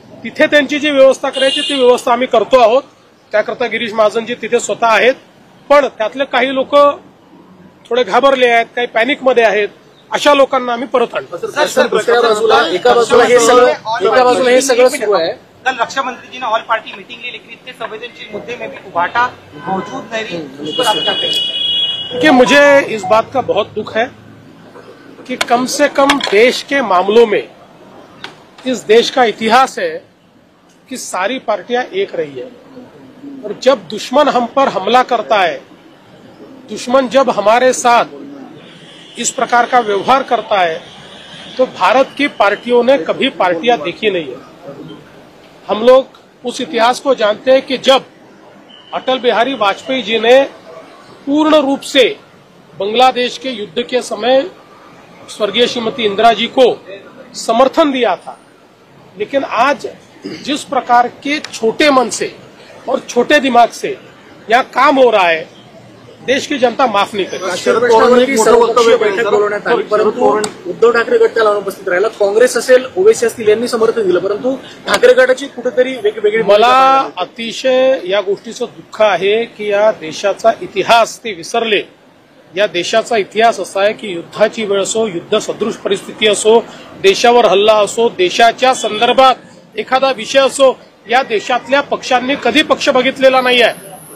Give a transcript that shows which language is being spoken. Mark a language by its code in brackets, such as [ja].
[mr] तिथे त्यांची जी व्यवस्था करायची ती व्यवस्था आम्ही करतो आहोत. त्याकरता गिरीश महाजनजी तिथे स्वतः आहेत. पण त्यातले काही लोक थोडे घाबरले आहेत, काही पॅनिकमध्ये आहेत. अशा लोकांना आम्ही परत आणतो. दुसऱ्या बाजूला एका बाजूला हे सगळं सुरू आहे. [hi] कल रक्षा मंत्री जी ने ऑल पार्टी मीटिंग ली, लेकिन इतने संवेदनशील मुद्दे में भी उबाटा मौजूद नहीं, उस पर आप क्या कहेंगे? कि मुझे इस बात का बहुत दुख है कि कम से कम देश के मामलों में इस देश का इतिहास है कि सारी पार्टियां एक रही है. और जब दुश्मन हम पर हमला करता है, दुश्मन जब हमारे साथ इस प्रकार का व्यवहार करता है, तो भारत की पार्टियों ने कभी पार्टियां देखी नहीं है. हम लोग उस इतिहास को जानते हैं कि जब अटल बिहारी वाजपेयी जी ने पूर्ण रूप से बांग्लादेश के युद्ध के समय स्वर्गीय श्रीमती इंदिरा जी को समर्थन दिया था, लेकिन आज जिस प्रकार के छोटे मन से और छोटे दिमाग से यहाँ काम हो रहा है, देश की जनता माफ नहीं करेगी. [mr] शरद पवारांची सर्वपक्षीय बैठक बोलवण्यात आली, परंतु उद्धव ठाकरे गट त्याला अनुपस्थित राहिला. काँग्रेस असेल, ओवेसी असतील यांनी समर्थन दिलं, परंतु ठाकरे गटाची कुठेतरी वेगवेगळी मला अतिशय या गोष्टीचं दुःख आहे की या देशाचा इतिहास ते विसरले. या देशाचा इतिहास असा आहे की युद्धाची वेळ असो, युद्ध सदृश परिस्थिती असो, देशावर हल्ला असो, देशाच्या संदर्भात एखादा विषय असो, या देशातल्या पक्षांनी कधी पक्ष बघितलेला नाही आहे.